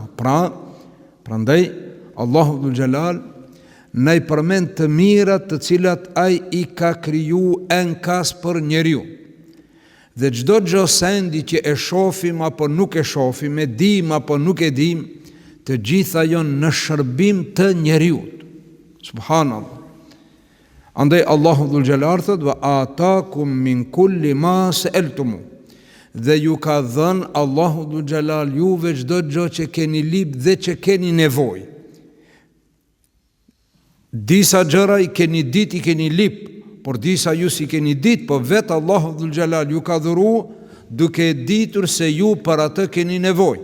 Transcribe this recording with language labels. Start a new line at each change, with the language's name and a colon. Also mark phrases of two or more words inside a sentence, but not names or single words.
Albanian: Prandaj Allahu
Arabic: ذو الجلال
Albanian: na i përmend të mirat të cilat ai i ka kriju enkas për njeriu. Dhe çdo gjë sendi që e shohim apo nuk e shohim, e dim apo nuk e dim, të gjitha janë në shërbim të njeriu. Subhanallah. Andaj Allahu
Arabic: ذو الجلال
Albanian: thot
Arabic: وآتاكم من كل ما سألتموه.
Albanian: Dhe ju ka dhënë Allahu
Arabic: ذو الجلال
Albanian: juve çdo gjë që keni lip dhe që keni nevojë. Disa gjëra i keni ditë, i keni lip, por disa ju si keni ditë, po vetë Allahu
Arabic: ذو الجلال
Albanian: ju ka dhuru duke ditur se ju për atë keni nevojë.